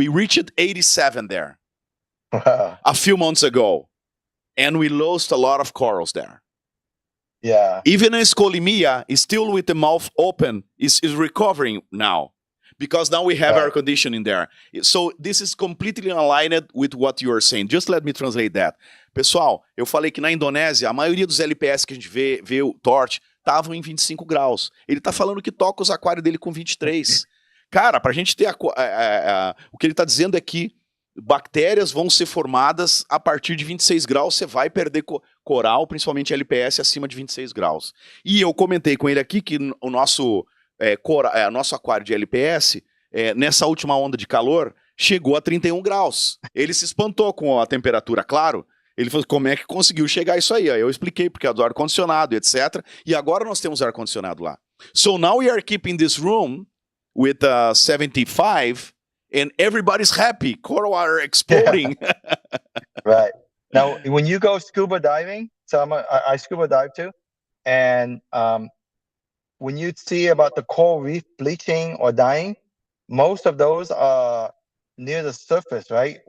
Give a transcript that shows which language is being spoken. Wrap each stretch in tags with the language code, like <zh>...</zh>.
<en>We reached 87 there a few months ago, and we lost a lot of corals there. Yeah. Even a scolimia is still with the mouth open, is recovering now, because now we have air conditioning there. So this is completely aligned with what you are saying. Just let me translate that.</en> <pt>Pessoal, eu falei que na Indonésia, a maioria dos LPS que a gente vê o torch, estavam em 25 graus. Ele tá falando que toca os aquários dele com 23. Cara, pra gente ter o que ele tá dizendo é que bactérias vão ser formadas a partir de 26 graus, você vai perder coral, principalmente LPS, acima de 26 graus. E eu comentei com ele aqui que o nosso aquário de LPS, nessa última onda de calor, chegou a 31 graus. Ele se espantou com a temperatura, claro. Ele falou, como é que conseguiu chegar a isso aí? Aí eu expliquei, porque é do ar-condicionado, etc. E agora nós temos ar-condicionado lá.</pt> <en>So now we are keeping this room with 75, and everybody's happy. Coral are exploding. Right. Now, when you go scuba diving, so I scuba dive too, and when you see about the coral reef bleaching or dying, most of those are near the surface, right?</en>